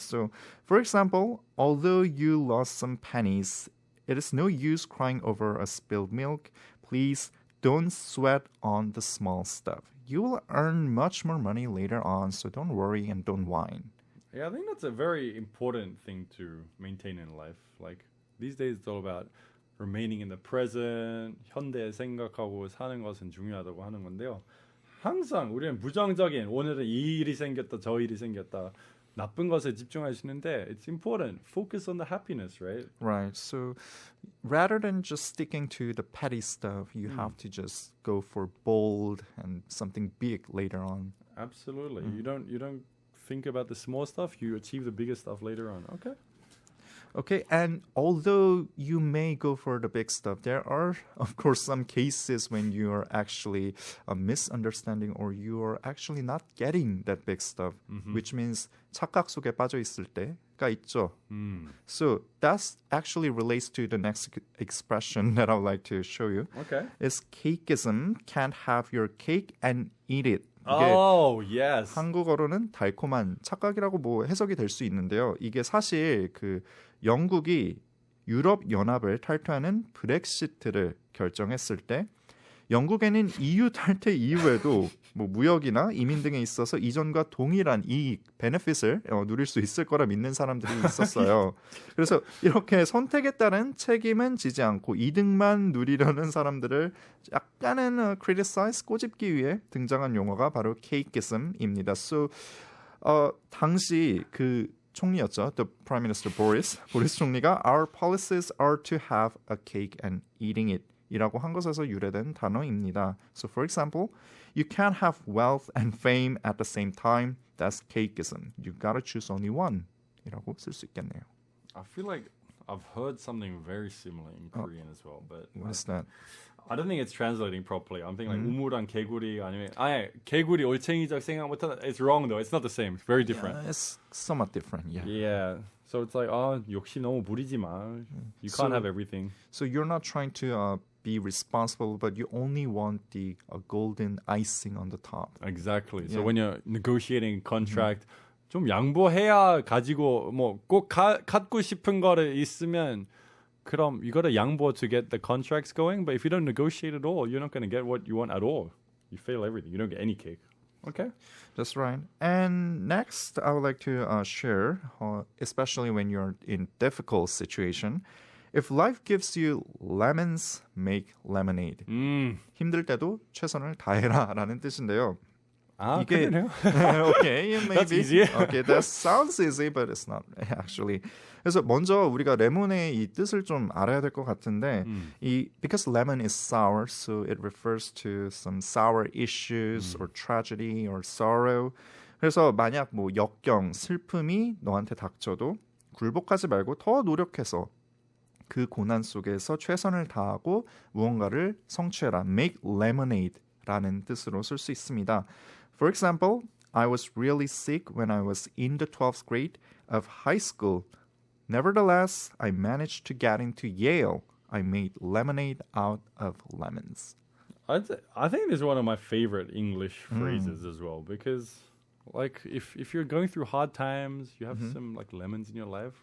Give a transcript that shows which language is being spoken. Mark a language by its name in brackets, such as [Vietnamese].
[English] So, for example, although you lost some pennies, it is no use crying over a spilled milk. Please don't sweat on the small stuff. You will earn much more money later on, so don't worry and don't whine. Yeah, I think that's a very important thing to maintain in life. Like these days, it's all about remaining in the present, [Korean] 현대 생각하고 사는 것은 중요하다고 하는 건데요. 항상 우리는 부정적인 오늘은 이 일이 생겼다, 저 일이 생겼다, 나쁜 것에 집중하시는데 [English] it's important. Focus on the happiness, right? Right. So rather than just sticking to the petty stuff, you have to just go for bold and something big later on. Absolutely. You don't think about the small stuff, you achieve the bigger stuff later on. Okay. Okay, and although you may go for the big stuff, there are, of course, some cases when you are actually misunderstanding or you are actually not getting that big stuff, which means [Korean] 착각 속에 빠져 있을 때가 있죠. [English] So that actually relates to the next expression that I would like to show you. Okay. Is Cakeism, can't have your cake and eat it. Oh, yes. [Korean] 한국어로는 달콤한 착각이라고 뭐 해석이 될 수 있는데요. 이게 사실 그 영국이 유럽 연합을 탈퇴하는 브렉시트를 결정했을 때 영국에는 EU 탈퇴 이후에도 뭐 무역이나 이민 등에 있어서 이전과 동일한 이익, 베네핏을 누릴 수 있을 거라 믿는 사람들이 있었어요. 그래서 이렇게 선택에 따른 책임은 지지 않고 이득만 누리려는 사람들을 약간은 criticize, 꼬집기 위해 등장한 용어가 바로 Cakeism입니다. So, 당시 그 총리였죠. [English] The Prime Minister [Korean] 보리스 총리가 [English] Our policies are to have a cake and eating it. [Korean] 이라고 한 것에서 유래된 단어입니다. [English] So for example, you can't have wealth and fame at the same time. That's cakeism. You gotta choose only one. [Korean] 이라고 쓸 수 있겠네요. [English] I feel like I've heard something very similar in Korean as well. But what is that? I don't think it's translating properly. I'm thinking like [Korean] 우물안 개구리 아니면 개구리 올챙이적 생각 못하는. [English] It's wrong though. It's not the same. It's very different. It's somewhat different. Yeah. Yeah. So it's like [Korean] 욕심 너무 부리지 마. [English] You can't have everything. So you're not trying to be responsible, but you only want the golden icing on the top. Exactly. So when you're negotiating contract, [Korean] 좀 양보해야 가지고 뭐 꼭 갖고 싶은 거를 있으면 그럼 [English] you gotta 양보 to get the contracts going. But if you don't negotiate at all, you're not going to get what you want at all. You fail everything. You don't get any cake. Okay. That's right. And next, I would like to share, especially when you're in difficult situation, if life gives you lemons, make lemonade. [Korean] 힘들 때도 최선을 다해라라는 뜻인데요. 이게 [English] okay, maybe. That's easy. Okay, that sounds easy, but it's not actually. [Korean] 그래서 먼저 우리가 레몬의 이 뜻을 좀 알아야 될 것 같은데, [English] because lemon is sour, so it refers to some sour issues or tragedy or sorrow. [Korean] 그래서 만약 뭐 역경, 슬픔이 너한테 닥쳐도 굴복하지 말고 더 노력해서 그 고난 속에서 최선을 다하고 무언가를 성취해라. [English] Make lemonade [Korean] 라는 뜻으로 쓸 수 있습니다. [English] For example, I was really sick when I was in the 12th grade of high school. Nevertheless, I managed to get into Yale. I made lemonade out of lemons. I think this is one of my favorite English phrases as well because like if you're going through hard times, you have some like lemons in your life.